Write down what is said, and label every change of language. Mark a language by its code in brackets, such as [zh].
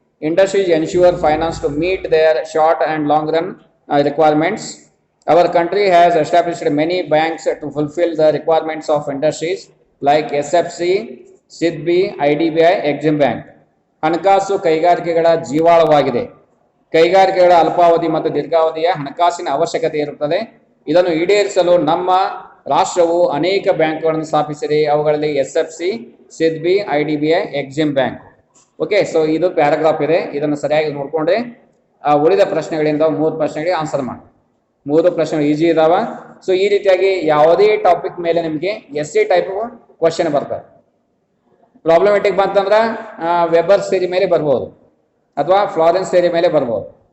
[en] Industries ensure finance to meet their short and long run requirements. Our country has established many banks to fulfill the requirements of industries like SFC, SIDBI, IDBI, Exim Bank. [kn] ಹಣಕಾಸು ಕೈಗಾರಿಕೆಗಳ ಜೀವಾಳವಾಗಿದೆ. ಕೈಗಾರಿಕೆಗಳ ಅಲ್ಪಾವಧಿ ಮತ್ತು ದೀರ್ಘಾವಧಿಯ ಹಣಕಾಸಿನ ಅವಶ್ಯಕತೆ ಇರುತ್ತದೆ. ಇದನ್ನು ಈಡೇರಿಸಲು ನಮ್ಮ ರಾಷ್ಟ್ರವು ಅನೇಕ ಬ್ಯಾಂಕ್ಗಳನ್ನು ಸ್ಥಾಪಿಸಿದೆ. ಅವುಗಳಲ್ಲಿ SFC, SIDBI, IDBI, Exim Bank. Okay, so ಇದು ಪ್ಯಾರಾಗ್ರಾಫ್ ಇದೆ. ಇದನ್ನು ಸರಿಯಾಗಿ ನೋಡ್ಕೊಂಡ್ರೆ ಉಳಿದ ಪ್ರಶ್ನೆಗಳಿಂದ 3 ಪ್ರಶ್ನೆಗಳಿಗೆ ಆನ್ಸರ್ ಮಾಡಿ. 3 ಪ್ರಶ್ನೆಗಳು ಈಜಿ ಇದಾವ. ಸೊ ಈ ರೀತಿಯಾಗಿ ಯಾವುದೇ ಟಾಪಿಕ್ ಮೇಲೆ ನಿಮಗೆ SC ಟೈಪ್ ಕ್ವಶನ್ ಬರ್ತದೆ. ಪ್ರಾಬ್ಲಮೆಟಿಕ್ ಬಂತಂದ್ರೆ ವೆಬರ್ ಥಿಯರಿ ಮೇಲೆ ಬರ್ಬೋದು ಅಥವಾ ಫ್ಲಾರೆನ್ಸ್ ಥಿಯರಿ ಮೇಲೆ ಬರ್ಬೋದು.